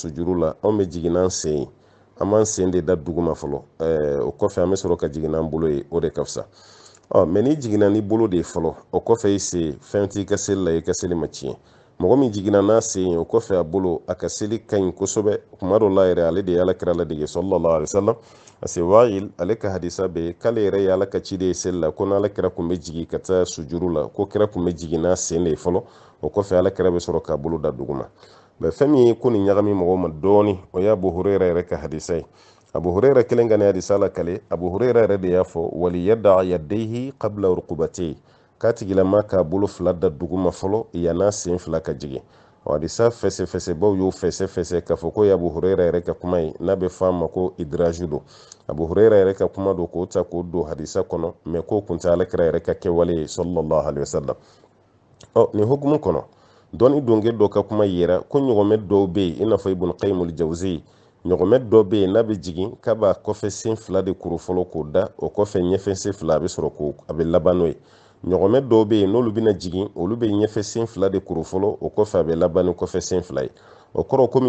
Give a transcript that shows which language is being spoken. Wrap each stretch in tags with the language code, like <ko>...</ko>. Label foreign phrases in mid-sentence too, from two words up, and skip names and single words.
<bm>sujuru la anw bɛ jigin n'an sen ye an b'an sen de da duguma fɔlɔ o kɔfɛ an bɛ sɔrɔ ka jigin n'an bolo ye o de ka fisa mɛ n'i jiginna n'i bolo de ye fɔlɔ o kɔfɛ i sen fɛn t'i ka seli la i ka seli ma tiɲɛ mɔgɔ min jiginna n'a sen ye o kɔfɛ a bolo a ka seli ka ɲi kosɛbɛ kuma dɔ la yɛrɛ ale de ye ala kira ladege</bm> <ar>صلى الله عليه وسلم</ar> <fr>parce que</fr> <bm>Wa'il ale ka hadisa bɛ yen k'ale yɛrɛ ye ala ka ci de ye seli la ko n'ala kira kun bɛ jigin ka taa sujuru la ko kira kun bɛ jigin n'a sen de ye fɔlɔ o kɔfɛ ala kira bɛ sɔrɔ k'a bolo da duguma fɛn min ye ko nin ɲagami mɔgɔw ma dɔɔni o ye Abu Hurayra yɛrɛ ka hadisa ye Abu Hurayra kelen ka nin hadisa la kale Abu Hurayra yɛrɛ de y'a fɔ</bm> <ar>وليضع يديه قبل ركبتيه</ar> <bm>k'a tigilama k'a bolo fila da duguma fɔlɔ yan'a sen fila ka jigin hadisa fɛsɛfɛsɛbaw y'o fɛsɛfɛsɛ k'a fɔ ko ye Abu Hurayra yɛrɛ ka kuma ye n'a bɛ fɔ a ma ko idraju don Abu Hurayra yɛrɛ ka kuma don k'o ta k'o don hadisa kɔnɔ mɛ k'o kun tɛ alakira yɛrɛ ka kɛwale ye</bm> <ar>صلى الله عليه وسلم</ar> <bm>nin hukumu kɔnɔ dɔnni donge dɔ ka kuma yira ko ɲɔgɔmɛ dɔw bɛ yen i n'a fɔ Ibn Qayyim al-Jawzi ɲɔgɔmɛ dɔ bɛ yen n'a bɛ jigin k'a b'a kɔfɛ sen fila de kuru fɔlɔ k'o da o kɔfɛ ɲɛfɛ sen fila a bɛ sɔrɔ ko a bɛ laban n'o ye ɲɔgɔmɛ dɔw bɛ yen n'olu bɛna jigin olu bɛ ɲɛfɛ sen fila de kuru fɔlɔ o kɔfɛ a bɛ laban ni kɔfɛ sen fila ye o kɔrɔ komi</bm>